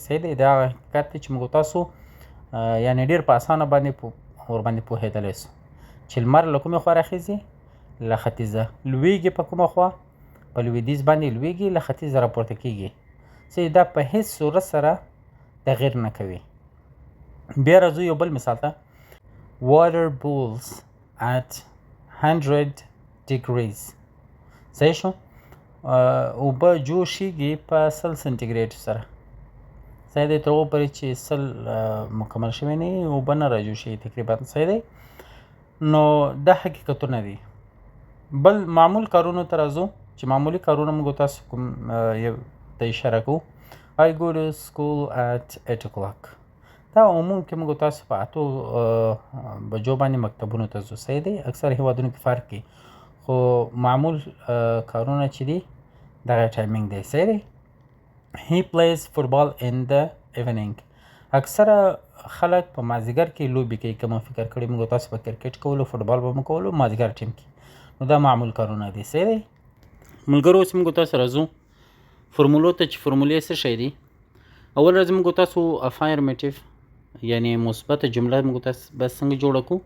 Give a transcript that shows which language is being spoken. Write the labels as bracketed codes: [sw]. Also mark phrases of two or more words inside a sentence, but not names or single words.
[ps] صحیح دی، دا حقیقت دی چې موږ تاسو یعنې ډېر په اسانه باندې ورباندې پوهېدلی سو چې لمر له کومې خوا راخیځي، له ختیځه. لویږي په کومه خوا؟ په لویدیځ باندې لویږي، له ختیځه راپورته کېږي. صحیح، دا په هیڅ صورت سره تغیر نه کوي. بیا راځو یو بل مثال ته. [en] water boils at 100 degrees. [ps] صحیح شو؟ اوبه جوشیږي په 100 سنټیګریډ سره. صحیح دی، تر هغو پورې چې 100 مکمل شوی نه وي اوبه نه راجوشیږي تقریبا. صحیح دی، نو دا حقیقتونه دي. بل معمول کارونو ته راځو چې معمولي کارونه موږ تاسو کوم یو ته اشاره کوو. [en] I go to school at 8 o'clock. [ps] دا عموم کې موږ تاسو په 8 بجو باندې مکتبونو ته ځو. صحیح دی، اکثر هیوادونو کې فرق کوي، خو معمول کارونه چې دي دغه ټایمینګ دی. صحیح دی. [en] He plays football in the evening. [ps] اکثره خلک په مازدیګر کې لوبې کوي. که مو فکر کړی موږ تاسو په کرکټ کولو، فوټبال به مو کولو مازدیګر ټیم کې، نو دا معمول کارونه دي. صحیح دی ملګرو. اوس موږ تاسو راځو فرمولو ته چې فرمولې څه شی دي. اول راځو موږ تاسو افایرمیټیو یعنی مثبته جمله موږ تاسو بس څنګه جوړه کړو.